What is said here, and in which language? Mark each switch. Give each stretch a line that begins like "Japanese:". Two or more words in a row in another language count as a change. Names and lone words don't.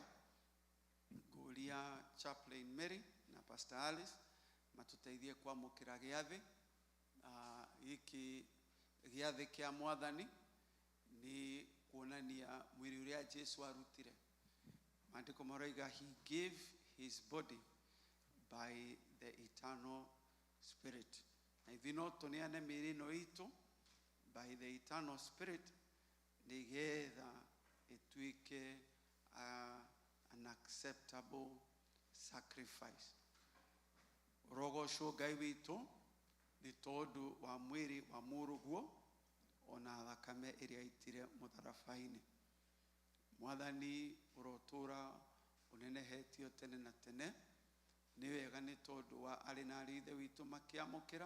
Kikuyu: Nguria Chaplain Mary na Pastor Alice matuteithie kwamukira giathi. Iki giathi kia Mwathani ni kuonania mwiri uria Jesu arutire. Maandiko maraiga
English: he gave his body by the eternal spirit.
Kikuyu: Na ithino tuneane miri no itu
English: by the eternal spirit
Kikuyu: nigetha ituike
English: an acceptable sacrifice.
Kikuyu: Rogocwo Ngai witu ni tondu wa mwiri wa muruguo ona thakame iria itire mutharabaini. Mwathani urotura unenehetio tene na tene. Ni wega ni tondu wa ari na rithe witu makiamukira.